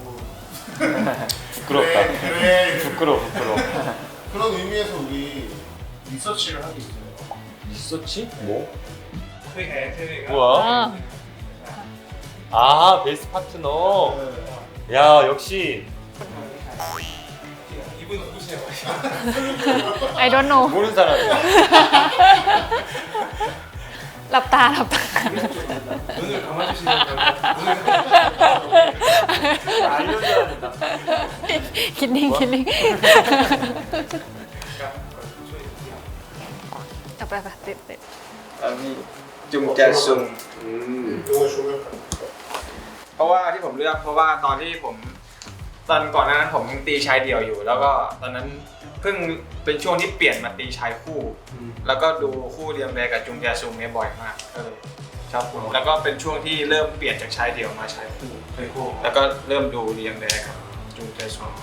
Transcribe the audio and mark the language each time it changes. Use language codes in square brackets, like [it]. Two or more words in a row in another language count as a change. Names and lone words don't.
[ko] 부끄럽다. 그래. 부끄러워. 그런 의미에서 우리 리서치를 하고 있어요. 리서치? 뭐? 회가 태회가 [th] อ๋อ [ko] 뭐야? 아 [en] best partner. [ko] 야 역시 이분 누구세요? [en] I don't know [ko] 모르는 사람이야. [th] หลับตา [ko] 눈을 감아주시면 알려줘야 된다. [th] คิดนิ่งคิดนิ่งเอาไปติด แล้วมีจุงแจซุง [ko] 이거 조명 [th] เพราะว่าที่ผมเลือกเพราะว่าตอนที่ผมตอนก่อนหน้านั้นผมยังตีชายเดี่ยวอยู่ แล้วก็ตอนนั้นเพิ่งเป็นช่วงที่เปลี่ยนมาตีชายคู่ แล้วก็ดูคู่เรียมแดกับจุงแจซุงเนี่ยบ่อยมากก็เลยชอบคุณแล้วก็เป็นช่วงที่เริ่มเปลี่ยนจากชายเดี่ยวมาชายคู่ แล้วก็เริ่มดูเรียมแดกับจุงแจซุง